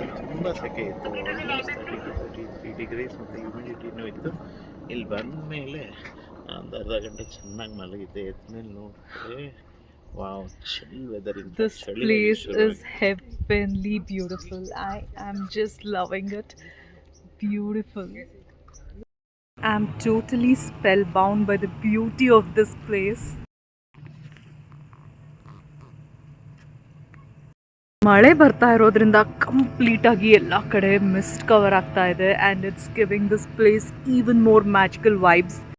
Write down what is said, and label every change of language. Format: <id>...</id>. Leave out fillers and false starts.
<kn>ತುಂಬ ಸೆಕೆ ಇತ್ತು, ಆಲ್ಮೋಸ್ಟ್ 33 ಡಿಗ್ರೀಸ್ ಮತ್ತು ಹ್ಯೂಮಿಡಿಟಿನೂ ಇತ್ತು. ಇಲ್ಲಿ ಬಂದ ಮೇಲೆ ಒಂದು ಅರ್ಧ ಗಂಟೆ ಚೆನ್ನಾಗಿ ಮಲಗಿದ್ದೆ. ಎದ್ಮೇಲೆ ನೋಡಿದ್ರೆ wow,</kn> <en>Chill weather. This place is heavenly beautiful. I am just loving it. Beautiful. I'm totally spellbound by the beauty of this place.</en> <kn>ಮಳೆ ಬರ್ತಾ ಇರೋದ್ರಿಂದ ಕಂಪ್ಲೀಟ್ ಆಗಿ ಎಲ್ಲ ಕಡೆ ಮಿಸ್ಟ್ ಕವರ್ ಆಗ್ತಾ ಇದೆ,</kn> <en>and it's giving this place even more magical vibes.</en>